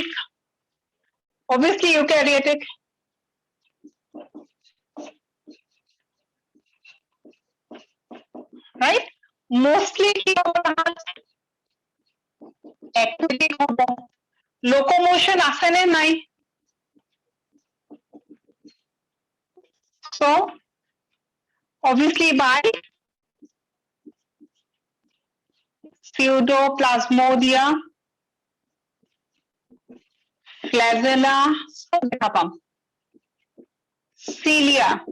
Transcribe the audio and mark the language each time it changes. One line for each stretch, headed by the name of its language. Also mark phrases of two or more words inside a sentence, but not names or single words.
English: Obviously eukaryotic. Right? Mostly aquatic locomotion
Assamese: আছে নে নাই?
English: So obviously by pseudoplasmodia, flagella, cilia.